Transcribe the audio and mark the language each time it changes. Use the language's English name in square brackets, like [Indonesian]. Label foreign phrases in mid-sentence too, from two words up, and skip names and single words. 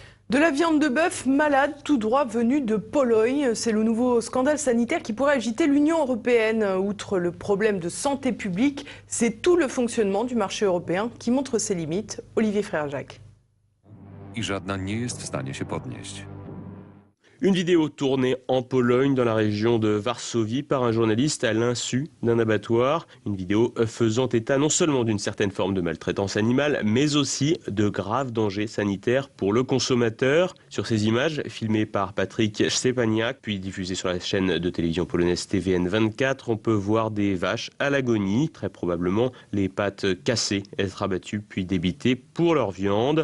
[French] De la viande de bœuf malade tout droit venue de Pologne, c'est le nouveau scandale sanitaire qui pourrait agiter l'Union européenne. Outre le problème de santé publique, c'est tout le fonctionnement du marché européen qui montre ses limites. Olivier Frère-Jacques. [Polish] I żadna nie jest w stanie się podnieść. [French] Une vidéo tournée en Pologne, dans la région de Varsovie, par un journaliste à l'insu d'un abattoir. Une vidéo faisant état non seulement d'une certaine forme de maltraitance animale, mais aussi de graves dangers sanitaires pour le consommateur. Sur ces images, filmées par Patrick Szczepaniak, puis diffusées sur la chaîne de télévision polonaise TVN24, on peut voir des vaches à l'agonie, très probablement les pattes cassées, être abattues puis débitées pour leur viande.